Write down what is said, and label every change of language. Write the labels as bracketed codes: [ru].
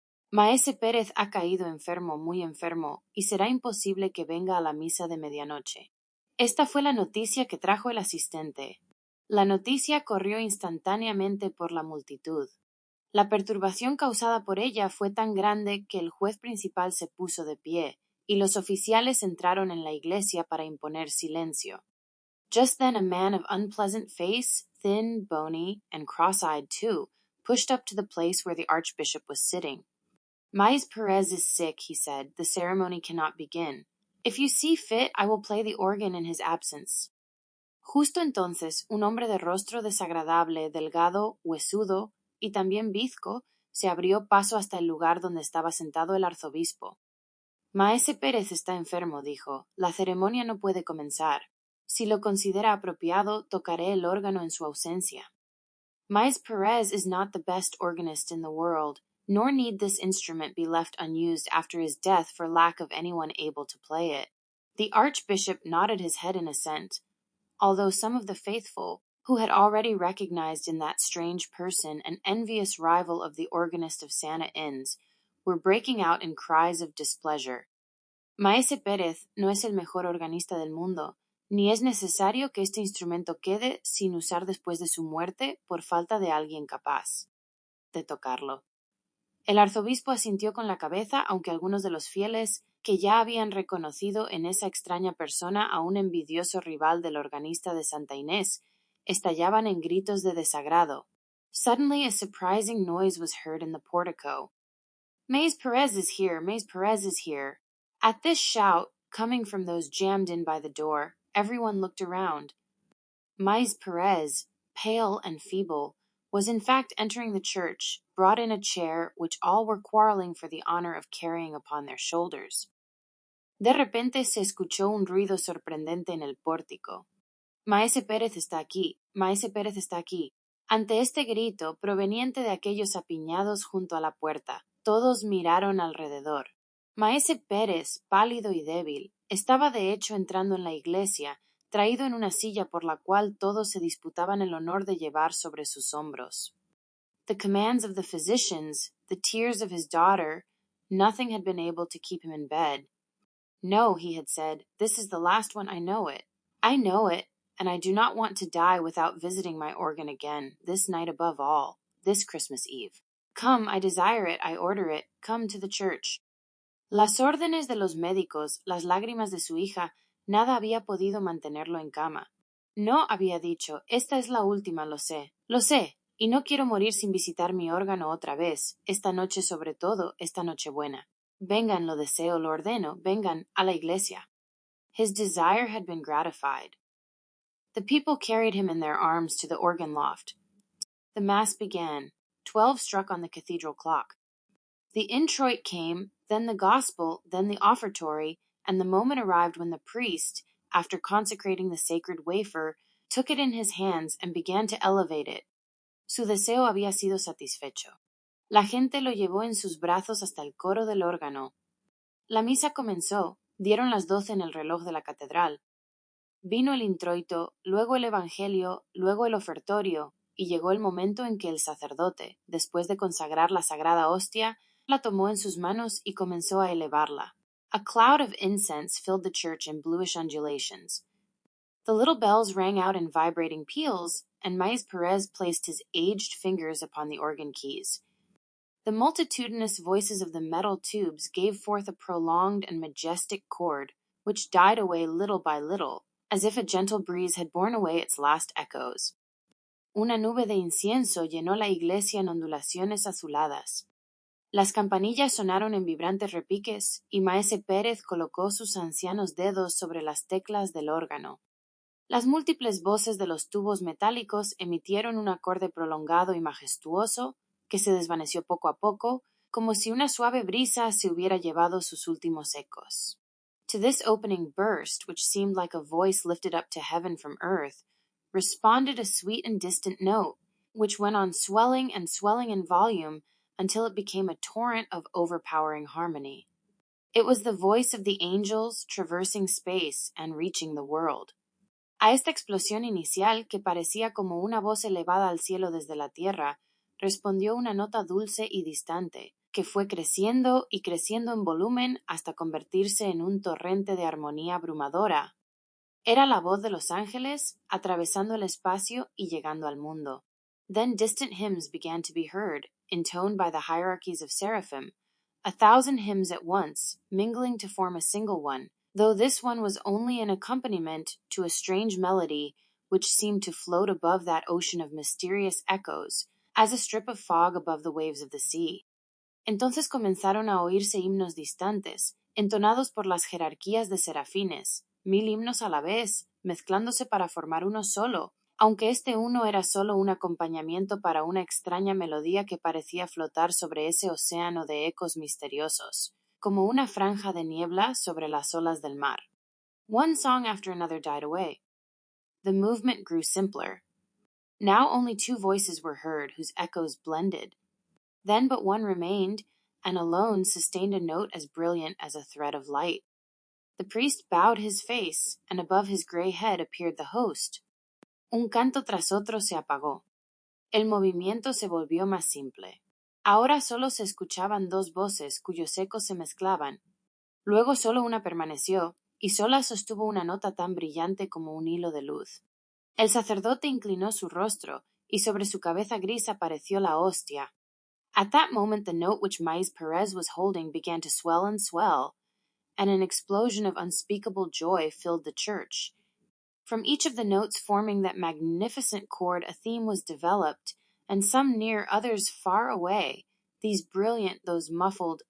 [es] Maese Pérez ha caído enfermo, muy enfermo, y será imposible que venga a la misa de medianoche. Esta fue la noticia que trajo el asistente. La noticia corrió instantáneamente por la multitud. La perturbación causada por ella fue tan grande que el juez principal se puso de pie, y los oficiales entraron en la iglesia para imponer silencio. [en] Just then a man of unpleasant face, thin, bony, and cross-eyed too, pushed up to the place where the archbishop was sitting. Maíz Perez is sick, he said. The ceremony cannot begin. If you see fit, I will play the organ in his absence. [es] Justo entonces, un hombre de rostro desagradable, delgado, huesudo y también bizco, se abrió paso hasta el lugar donde estaba sentado el arzobispo. Maese Pérez está enfermo, dijo. La ceremonia no puede comenzar. Si lo considera apropiado, tocaré el órgano en su ausencia. [en] Maíz Perez is not the best organist in the world, nor need this instrument be left unused after his death for lack of anyone able to play it. The archbishop nodded his head in assent. although some of the faithful, who had already recognized in that strange person an envious rival of the organist of Santa Ynez, were breaking out in cries of displeasure. [es] Maese Pérez no es el mejor organista del mundo, ni es necesario que este instrumento quede sin usar después de su muerte por falta de alguien capaz de tocarlo. El arzobispo asintió con la cabeza, aunque algunos de los fieles, que ya habían reconocido en esa extraña persona a un envidioso rival del organista de Santa Inés, estallaban en gritos de desagrado. [en] Suddenly a surprising noise was heard in the portico. Maese Perez is here! Maese Perez is here! At this shout, coming from those jammed in by the door, everyone looked around. Maese Perez, pale and feeble, was in fact entering the church, brought in a chair which all were quarreling for the honor of carrying upon their shoulders. [es] De repente se escuchó un ruido sorprendente en el pórtico. Maese Pérez está aquí, Maese Pérez está aquí. Ante este grito, proveniente de aquellos apiñados junto a la puerta, todos miraron alrededor. Maese Pérez, pálido y débil, estaba de hecho entrando en la iglesia, traído en una silla por la cual todos se disputaban el honor de llevar sobre sus hombros. [en] The commands of the physicians, the tears of his daughter, nothing had been able to keep him in bed. No, he had said, this is the last one, I know it. I know it, and I do not want to die without visiting my organ again, this night above all, this Christmas Eve. Come, I desire it, I order it, come to the church. [es] Las órdenes de los médicos, las lágrimas de su hija, nada había podido mantenerlo en cama. No, había dicho, esta es la última, lo sé, y no quiero morir sin visitar mi órgano otra vez, esta noche sobre todo, esta Nochebuena. Vengan, lo deseo, lo ordeno, vengan a la iglesia. [en] His desire had been gratified. The people carried him in their arms to the organ loft. The mass began. 12 struck on the cathedral clock. The introit came, then the gospel, then the offertory, and the moment arrived when the priest, after consecrating the sacred wafer, took it in his hands and began to elevate it. [es] Su deseo había sido satisfecho. La gente lo llevó en sus brazos hasta el coro del órgano. La misa comenzó, dieron las 12 en el reloj de la catedral. Vino el introito, luego el evangelio, luego el ofertorio, y llegó el momento en que el sacerdote, después de consagrar la sagrada hostia, la tomó en sus manos y comenzó a elevarla. [en] A cloud of incense filled the church in bluish undulations. The little bells rang out in vibrating peals, and Maese Perez placed his aged fingers upon the organ keys. The multitudinous voices of the metal tubes gave forth a prolonged and majestic chord, which died away little by little, as if a gentle breeze had borne away its last echoes. [es] Una nube de incienso llenó la iglesia en ondulaciones azuladas. Las campanillas sonaron en vibrantes repiques, y Maese Pérez colocó sus ancianos dedos sobre las teclas del órgano. Las múltiples voces de los tubos metálicos emitieron un acorde prolongado y majestuoso, que se desvaneció poco a poco, como si una suave brisa se hubiera llevado sus últimos ecos. [en] To this opening burst, which seemed like a voice lifted up to heaven from earth, responded a sweet and distant note, which went on swelling and swelling in volume until it became a torrent of overpowering harmony. It was the voice of the angels traversing space and reaching the world. [es] A esta explosión inicial, que parecía como una voz elevada al cielo desde la tierra, respondió una nota dulce y distante, que fue creciendo y creciendo en volumen hasta convertirse en un torrente de armonía abrumadora. Era la voz de los ángeles, atravesando el espacio y llegando al mundo. [en] Then distant hymns began to be heard, intoned by the hierarchies of seraphim, 1,000 hymns at once, mingling to form a single one, though this one was only an accompaniment to a strange melody which seemed to float above that ocean of mysterious echoes, as a strip of fog above the waves of the sea. [es] Entonces comenzaron a oírse himnos distantes, entonados por las jerarquías de serafines, 1000 himnos a la vez, mezclándose para formar uno solo, aunque este uno era solo un acompañamiento para una extraña melodía que parecía flotar sobre ese océano de ecos misteriosos, como una franja de niebla sobre las olas del mar. [en] One song after another died away. The movement grew simpler. Now only 2 voices were heard, whose echoes blended. Then but one remained, and alone sustained a note as brilliant as a thread of light. The priest bowed his face, and above his gray head appeared the host. [es] Un canto tras otro se apagó. El movimiento se volvió más simple. Ahora solo se escuchaban dos voces cuyos ecos se mezclaban. Luego solo una permaneció, y sola sostuvo una nota tan brillante como un hilo de luz. El sacerdote inclinó su rostro, y sobre su cabeza gris apareció la hostia. [en] At that moment the note which Maíz Perez was holding began to swell, and an explosion of unspeakable joy filled the church. From each of the notes forming that magnificent chord a theme was developed, and some near, others far away, these brilliant, those muffled.